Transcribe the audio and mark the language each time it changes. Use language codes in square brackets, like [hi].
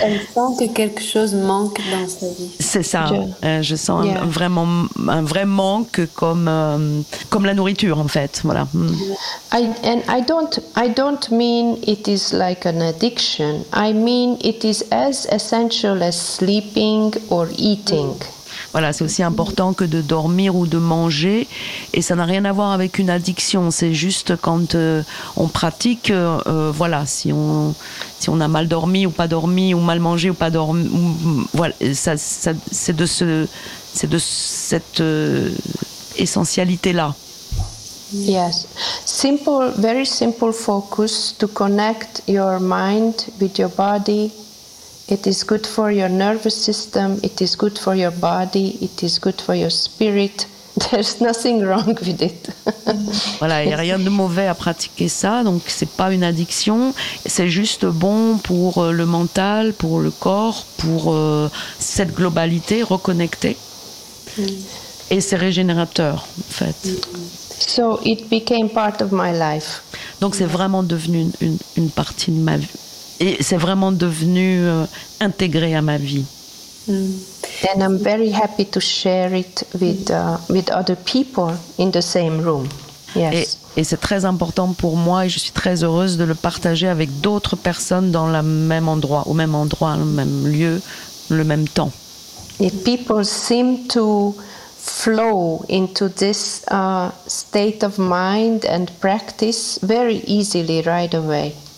[fr] Elle sent que quelque chose manque dans sa vie. C'est ça. Je sens un vrai manque comme la nourriture en fait. Voilà. [en] I don't mean it is like an addiction. I mean it is as essential as sleeping or eating. [fr] Voilà, c'est aussi important que de dormir ou de manger, et ça n'a rien à voir avec une addiction. C'est juste quand on pratique, voilà, si on a mal dormi ou pas dormi, ou mal mangé ou pas dormi, voilà, ça c'est de cette essentialité-là. [en] Yes, simple, very simple focus to connect your mind with your body. It is good for your nervous system, it is good for your body, it is good for your spirit. There's nothing wrong with it. [fr] Voilà, il n'y a rien de mauvais à pratiquer ça, donc ce n'est pas une addiction. C'est juste bon pour le mental, pour le corps, pour cette globalité reconnectée. Et c'est régénérateur, en fait. [en] So it became part of my life. [fr] Donc c'est vraiment devenu une partie de ma vie. Et c'est vraiment devenu intégré à ma vie. [en] And I'm very happy to share it with other people in the same room. Yes. [fr] Et c'est très important pour moi et je suis très heureuse de le partager avec d'autres personnes dans le même endroit, au même endroit, le même lieu, le même temps. [en] If people seem to flow into this state of mind and practice very easily right away.